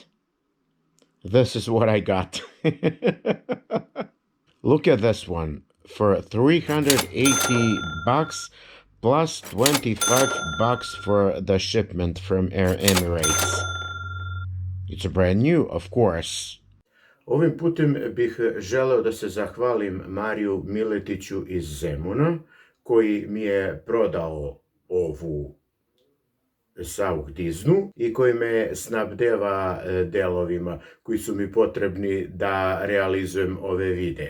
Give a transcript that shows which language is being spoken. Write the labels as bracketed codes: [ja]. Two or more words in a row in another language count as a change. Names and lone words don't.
[en] This is what I got. Look at this one for 380 bucks plus 25 bucks for the shipment from Air Emirates. It's brand new, of course. [sr] Ovim putem bih želeo da se zahvalim Mariju Miletiću iz Zemuna, koji mi je prodao ovu Saugdiznu i koji me snabdeva delovima koji su mi potrebni da realizujem ove videe.